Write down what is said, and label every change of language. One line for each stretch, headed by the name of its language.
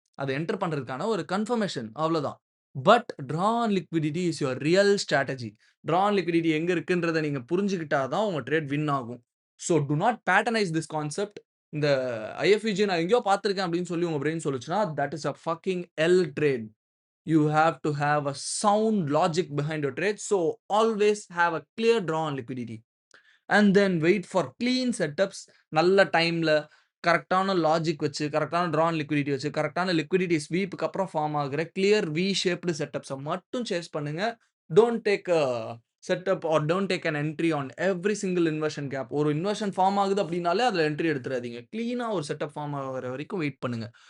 Tamil: அத என்டர் பண்றதுக்கான ஒரு கன்ஃபர்மேஷன் அவ்வளோதான். But
English: Draw on liquidity is your real strategy.
Tamil: Draw on liquidity எங்க இருக்குன்றத நீங்க புரிஞ்சுக்கிட்டா தான் உங்க ட்ரேட் வின் ஆகும்.
English: So do not patternise this concept.
Tamil: இந்த ஐஎஃப்விஜி நான் எங்கேயோ பார்த்திருக்கேன் அப்படின்னு சொல்லி உங்க brain சொல்லுச்சுன்னா,
English: That is a fucking L trade. You have to have a sound logic behind your trade. So always have a clear draw on liquidity. And then wait for clean setups.
Tamil: நல்ல டைம்ல கரெக்ட்டான logic வச்சு, கரெக்ட்டான draw on liquidity வச்சு, கரெக்ட்டான liquidity ஸ்வீப்க்கு அப்புறம் form ஆகுற clear we shaped செட்டப்ஸ மட்டும் சேஸ் பண்ணுங்க.
English: Don't take a setup or don't take an entry on every single inversion gap.
Tamil: ஒரு இன்வர்ஷன் ஃபார்ம் ஆகுது அப்படின்னாலே அதுல என்ட்ரி எடுத்துறாதீங்க. கிளீனா ஒரு செட்டப் ஃபார்ம் ஆகுற வரைக்கும் வெயிட் பண்ணுங்க.